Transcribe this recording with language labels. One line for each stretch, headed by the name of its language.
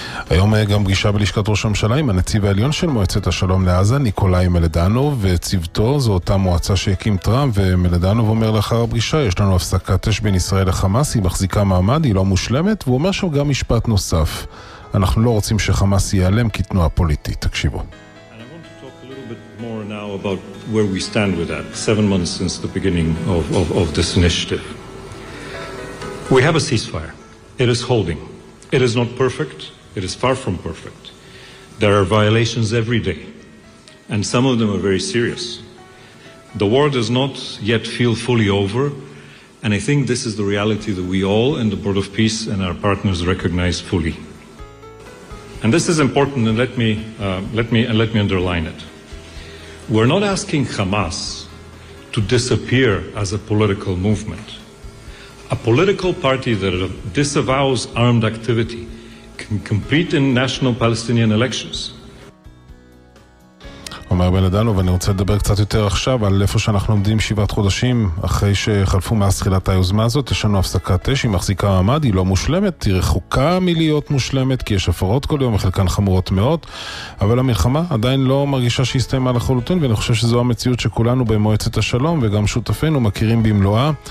Hebrew: היום גם פגישה בלשכת ראש הממשלה עם הנציב העליון של מועצת השלום לעזה, ניקולאי מלדנוב, וצוותו, זו אותה מועצה שהקים טראמפ, ומלדנוב אומר לאחר הפגישה, יש לנו הפסקת אש בין ישראל לחמאס, היא מחזיקה מעמד, היא לא מושלמת, והוא אומר שם גם משפט נוסף. אנחנו לא רוצים שחמאס ייעלם כתנועה פוליטית. תקשיבו.
English: And I want to talk a little bit more now about where we stand with that, 7 months since the beginning of this initiative. We have a ceasefire. It is holding. It is not perfect. It is far from perfect. There are violations every day, and some of them are very serious. The war does not yet feel fully over, and I think this is the reality that we all in the Board of Peace and our partners recognize fully. And this is important, and let me underline it. We're not asking Hamas to disappear as a political movement. A political party that disavows armed activity can compete in national Palestinian elections.
Hebrew: אומר בן אדנו, ואני רוצה לדבר קצת יותר עכשיו על איפה שאנחנו עומדים שבעת חודשים אחרי שחלפו מאז תחילת היוזמה הזאת. יש לנו הפסקת אש, היא מחזיקה מעמד, היא לא מושלמת, היא רחוקה מלהיות מושלמת, כי יש הפרות כל יום, חלקן חמורות מאוד, אבל המלחמה עדיין לא מרגישה שהסתיימה לחלוטין, ואני חושב שזו המציאות שכולנו במועצת השלום וגם שותפינו מכירים במלואה.